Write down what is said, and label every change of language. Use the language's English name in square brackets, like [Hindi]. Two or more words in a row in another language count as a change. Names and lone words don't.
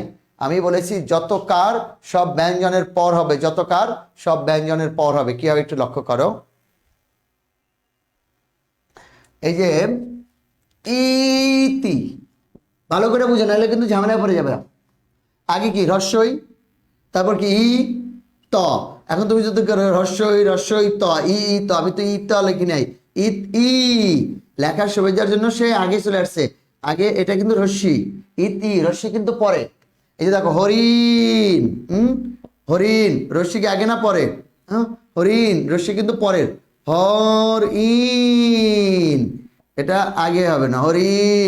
[Bangla] আমি বলেছি যতকার সব ব্যঞ্জনের পর হবে, যতকার সব ব্যঞ্জনের পর হবে। কি হবে একটু লক্ষ্য করো। এই যে ইতি, ভালো করে বুঝে, নাহলে কিন্তু ঝামেলায় পড়ে যাবে। আগে কি রস্যই, তারপর কি ই ত। এখন তুমি যদি রস্যই রস্যই ত ই ত, আমি তো ই ত লিখি নাই, ইত ই লেখার সুবিধার জন্য সে আগে চলে আসছে। আগে এটা কিন্তু রস্যি, ইতি রস্যি কিন্তু পরে। এই যে দেখো হরিণ, হরিণ রস্যি কি আগে না পরে? হ্যাঁ, হরিণ রস্যি কিন্তু পরের, হর ইন এটা আগে হবে না, হরিণ।